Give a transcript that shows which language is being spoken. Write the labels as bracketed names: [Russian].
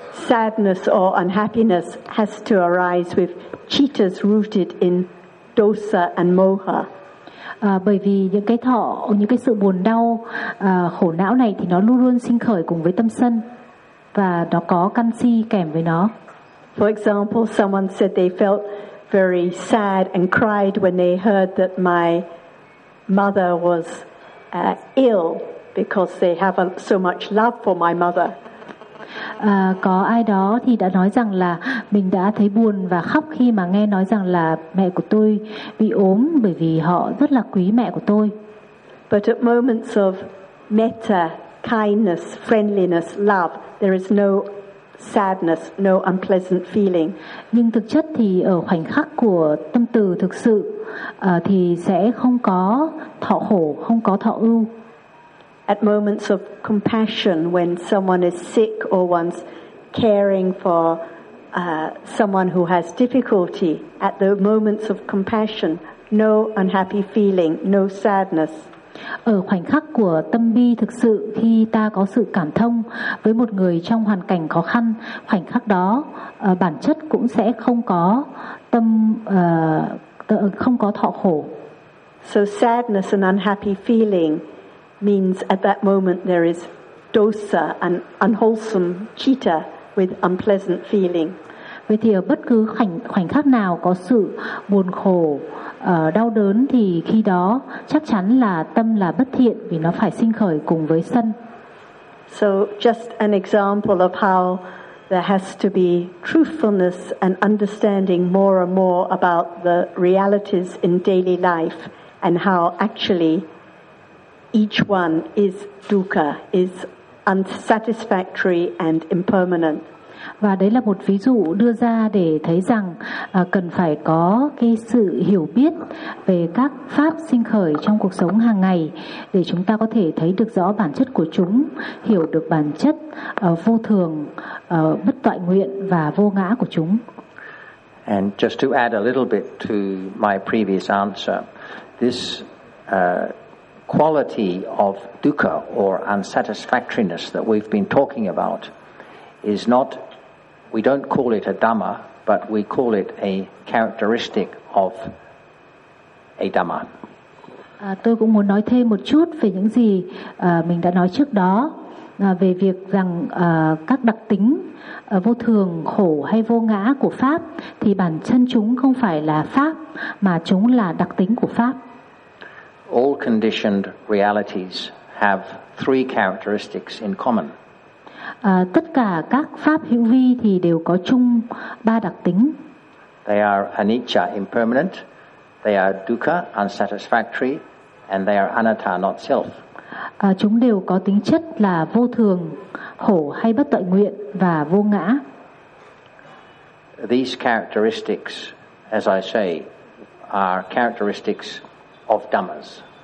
[English] Sadness or unhappiness has to arise with cittas rooted in dosa and moha. [Vietnamese] Bởi vì những cái thọ, những cái sự buồn đau, khổ não này thì nó luôn luôn sinh khởi cùng với tâm sân và nó có căn si kèm với nó. [English] For example, someone said they felt very sad and cried when they heard that my mother was ill because they have so much love for my mother. [Vietnamese] Có ai đó thì đã nói rằng là mình đã thấy buồn và khóc khi mà nghe nói rằng là mẹ của tôi bị ốm bởi vì họ rất là quý mẹ của tôi. [English] But at moments of metta, kindness, friendliness, love, There is no sadness, no unpleasant feeling. [Vietnamese] Nhưng thực chất thì ở khoảnh khắc của tâm từ thực sự thì sẽ không có thọ khổ, không có thọ ưu. [English] At moments of compassion when someone is sick or one's caring for someone who has difficulty, at the moments of compassion, no unhappy feeling, no sadness. [Vietnamese] Ở khoảnh khắc của tâm bi thực sự khi ta có sự cảm thông với một người trong hoàn cảnh khó khăn, khoảnh khắc đó bản chất cũng sẽ không có tâm không có thọ khổ. [English] So sadness and unhappy feeling means at that moment there is dosa, an unwholesome citta with unpleasant feeling. [Vietnamese] Vậy thì ở bất cứ khoảnh khắc nào có sự buồn khổ, đau đớn thì khi đó chắc chắn là tâm là bất thiện vì nó phải sinh khởi cùng với sân. [English] So just an example of how there has to be truthfulness and understanding more and more about the realities in daily life and how actually each one is dukkha, is unsatisfactory and impermanent. [Vietnamese] Và đấy là một ví dụ đưa ra để thấy rằng cần phải có cái sự hiểu biết về các pháp sinh khởi trong cuộc sống hàng ngày để chúng ta có thể thấy được rõ bản chất của chúng, hiểu được bản chất vô thường, bất toại nguyện và vô ngã của chúng. [English] And just to add a little bit to my previous answer, this quality of dukkha or unsatisfactoriness that we've been talking about is not, we don't call it a dhamma, but we call it a characteristic of a dhamma. [Vietnamese] Tôi cũng muốn nói thêm một chút về những gì mình đã nói trước đó về việc rằng các đặc tính vô thường, khổ hay vô ngã của pháp thì bản chân chúng không phải là pháp mà chúng là đặc tính của pháp. [English] All conditioned realities have three characteristics in common. [Vietnamese] Tất cả các pháp hữu vi thì đều có chung ba đặc tính. [English] They are anicca, impermanent. They are dukkha, unsatisfactory, and they are anatta, not self. [Vietnamese] Chúng đều có tính chất là vô thường, khổ hay bất tội nguyện và vô ngã. [English] These characteristics, as I say, are characteristics of dhammas.